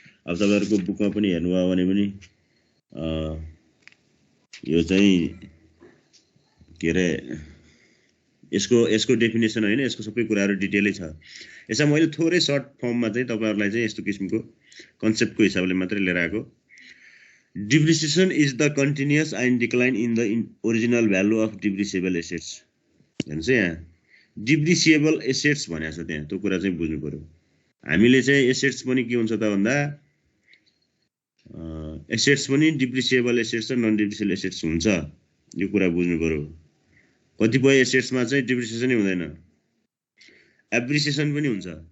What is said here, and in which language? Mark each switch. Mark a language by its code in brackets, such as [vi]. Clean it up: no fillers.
[ne] अब तपाईहरुको बुकमा पनि हेर्नुभयो भने पनि यो चाहिँ के रे यसको डेफिनेसन हैन, यसको सबै कुराहरू डिटेलै छ। यसमा मैले थोरै सर्ट फर्ममा चाहिँ तपाईहरुलाई चाहिँ यस्तो किसिमको कन्सेप्टको हिसाबले मात्रै लिएर आएको। [en] Depreciation is the continuous and decline in the original value of depreciable assets. [ne] हेर्नुस् यहाँ डिप्रिसिएबल एसेट्स भनेको छ, त्यहाँ त्यो कुरा चाहिँ बुझ्नु पर्यो। हामीले चाहिँ एसेट्स पनि के हुन्छ त भन्दा एसेट्स पनि डिप्रिसिएबल एसेट्स र नन डिप्रिसिएबल एसेट्स हुन्छ। यो कुरा बुझ्नु पर्यो। कतिपय एसेट्समा चाहिँ डिप्रिसिएसनै हुँदैन, एप्रिसिएसन पनि हुन्छ।